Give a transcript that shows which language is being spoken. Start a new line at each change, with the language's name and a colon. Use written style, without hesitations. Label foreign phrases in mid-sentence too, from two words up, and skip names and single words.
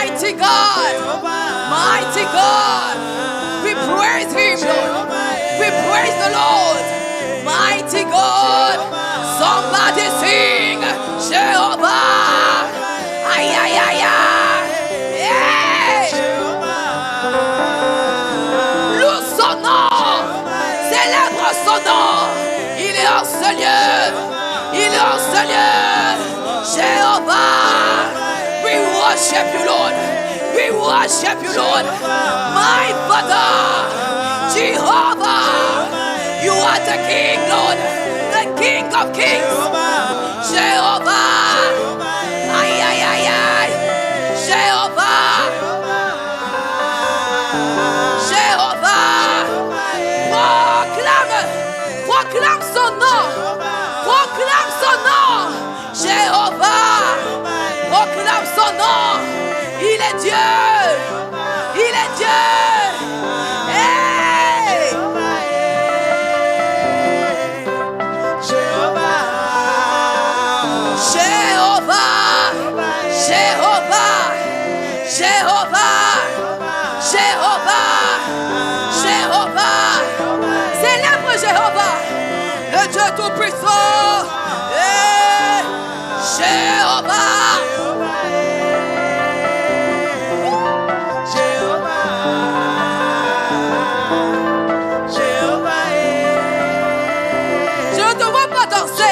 English: Mighty God. Mighty God. We praise Him, Lord. We praise the Lord. Mighty God. Somebody sing Jehovah. Aïe, aïe, aïe, aïe. Yeah.
French: Loue son nom. Célèbre son nom. Il est en ce lieu. Il est en ce lieu. Jehovah.
English: We worship you, Lord. We worship you, Lord. My Father. Jehovah. You are the King, Lord. The King of Kings. Jehovah. Aïe, aïe, aïe, aïe.
French: Jehovah. Jehovah. Proclame. Proclame son nom. Proclame son nom. Jehovah. Proclame son nom. Il est Dieu. Il est Dieu. Hey. Jehovah. Jehovah. Jehovah. Jehovah. Jehovah. Célèbre Jéhovah. Le Dieu Tout-Puissant. Hey. Jehovah. Je ne te vois pas danser.